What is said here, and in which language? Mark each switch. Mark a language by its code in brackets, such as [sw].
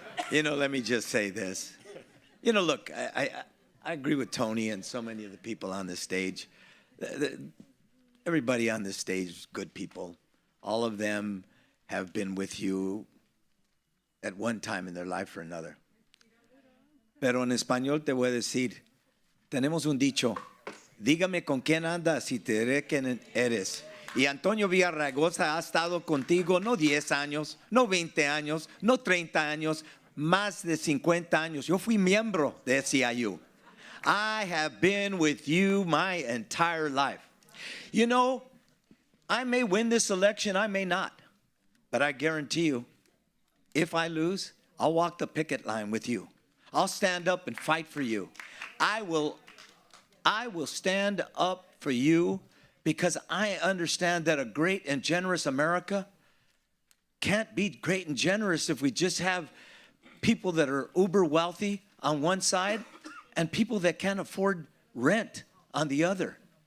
[en] You know, let me just say this. You know, look, I agree with Tony and so many of the people on this stage. Everybody on this stage is good people. All of them have been with you at one time in their life or another. [es] Pero en español te voy a decir, tenemos un dicho, dígame con quién andas y te diré quién eres. Y Antonio Villaraigosa ha estado contigo no 10 años, no 20 años, no 30 años, más de 50 años. Yo fui miembro de SEIU. [en] I have been with you my entire life. You know, I may win this election, I may not. But I guarantee you, if I lose, I'll walk the picket line with you. I'll stand up and fight for you. I will stand up for you because I understand that a great and generous America can't be great and generous if we just have people that are uber wealthy on one side and people that can't afford rent on the other.